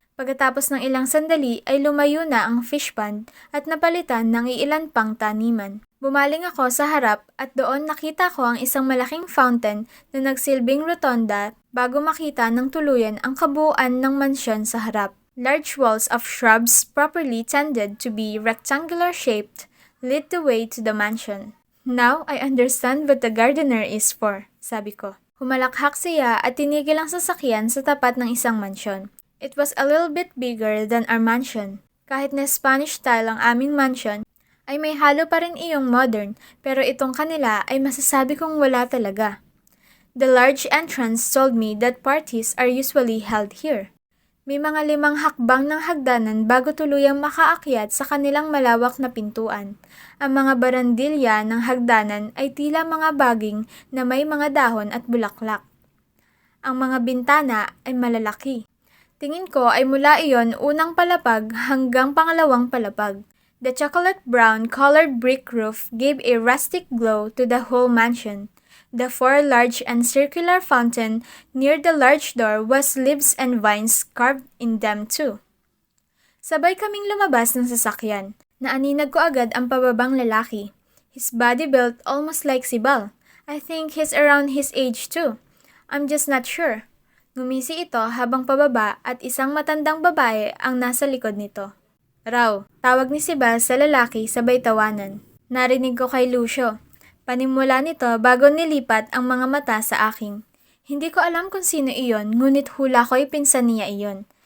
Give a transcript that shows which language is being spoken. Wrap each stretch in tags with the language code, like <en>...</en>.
<tl>Pagkatapos ng ilang sandali ay lumayo na ang fish pond at napalitan ng iilan pang taniman. Bumaling ako sa harap at doon nakita ko ang isang malaking fountain na nagsilbing rotonda bago makita ng tuluyan ang kabuuan ng mansyon sa harap.</tl> <en>Large walls of shrubs properly tended to be rectangular-shaped lead the way to the mansion. Now I understand what the gardener is for,</en> <tl>sabi ko. Humalakhak siya at tinigil ang sasakyan sa tapat ng isang mansyon.</tl> <en>It was a little bit bigger than our mansion.</en> <tl>Kahit na Spanish style ang aming mansion, ay may halo pa rin iyong modern, pero itong kanila ay masasabi kong wala talaga.</tl> <en>The large entrance told me that parties are usually held here.</en> <tl>May mga 5 hakbang ng hagdanan bago tuluyang makaakyat sa kanilang malawak na pintuan. Ang mga barandilya ng hagdanan ay tila mga baging na may mga dahon at bulaklak. Ang mga bintana ay malalaki. Tingin ko ay mula iyon unang palapag hanggang pangalawang palapag.</tl> <en>The chocolate brown colored brick roof gave a rustic glow to the whole mansion. The 4 large and circular fountain near the large door was leaves and vines carved in them too.</en> <tl>Sabay kaming lumabas ng sasakyan. Naaninag ko agad ang pababang lalaki.</tl> <en>His body built almost like si Bal. I think he's around his age too. I'm just not sure.</en> <tl>Ngumisi ito habang pababa at isang matandang babae ang nasa likod nito. Raw, tawag ni si Bal sa lalaki sabay tawanan. Narinig ko kay Lucio. Panimula nito bago nilipat ang mga mata sa akin. Hindi ko alam kung sino iyon, ngunit hula ko'y pinsan niya iyon.</tl>